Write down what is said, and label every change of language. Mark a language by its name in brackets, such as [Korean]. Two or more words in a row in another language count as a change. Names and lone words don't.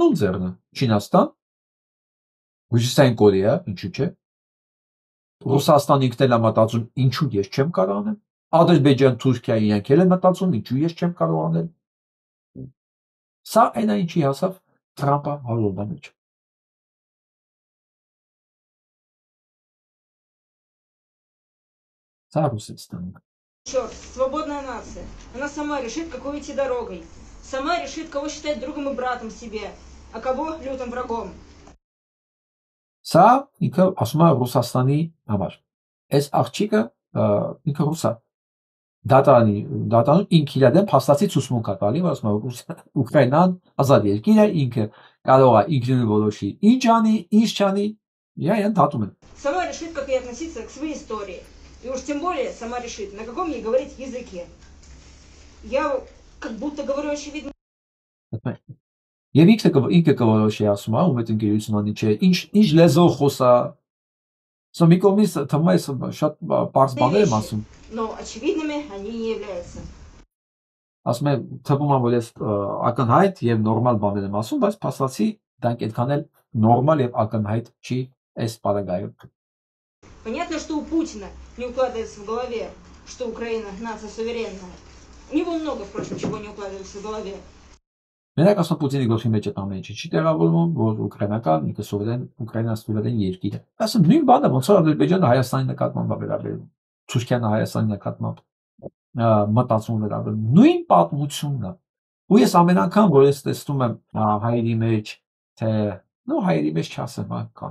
[Armenian] ում ձեռն է։ Չինաստան, Հյուսիսային Կորեա, ինչու՞ չէ։ Ռուսաստան ինքն էլ է մտածում, ինչու ես չեմ կարող անել։ Ադրբեջան, Թուրքիա իրենք էլ են մտածում, ինչու ես չեմ կարող անել։ Սա այն է, ինչի հասավ Թրամփը հարյուրվա մեջ։ Սա Ռուսաստանը։ [Russian] Черт, свободная нация. Она сама решит, какой идти дорогой. Сама решит, кого считать другом и братом себе, а кого лютым врагом. [Armenian] Սա ինքը ասում է Ռուսաստանի համար։ Այս աղջիկը ինքը ռուս է։ Դատարանում ինքը իր դեմ փաստացի ցուցմունք է տալի, որ ասում է Ուկրաինան ազատ երկիր է, ինքը կարող է ինքնուրույն որոշի ինչ անի, ինչ չանի, իրեն դատում են։ [Russian] Сама решит, как ей относиться к своей истории. И уж тем более сама решит, на каком ей говорить языке. Я как будто говорю очевидно. [Armenian] Եվ ինքը կորոշի ասում է, ում այդ ընկերությունը անի չէ, ինչ լեզվով խոսա։ Սա մի կողմից թվում է շատ պարզ բաներ եմ ասում։ [Russian] Но очевидными они не являются. [Armenian] Ասում եմ, թվում է, որ ես ակնհայտ եւ նորմալ բաներ եմ ասում, բայց փաստացի դրանք այդքան էլ նորմալ եւ ակնհայտ չի այս պարագայում։ [Russian] Понятно, что у Путина не укладывается в голове, что Украина нация суверенная. У него много, впрочем, чего не укладывается в голове. [Armenian] Մենակ ասում Պուտինի գլխի մեջ այդ ամեն ինչը չի տեղավորվում, որ ուկրաինական ինքը սովորեն Ուկրաինան սովորեն երկիր է։ Ասում նույն բանը ոնց որ Ադրբեջանը Հայաստանի նկատմամբ վերաբերում, Թուրքիան Հայաստանի նկատմամբ մտածում վերաբերում, նույն պատմությունն է։ Ու ես ամեն անգամ որ ես տեսնում եմ հայերի մեջ, թե նո հայերի մեջ չասեմ, կան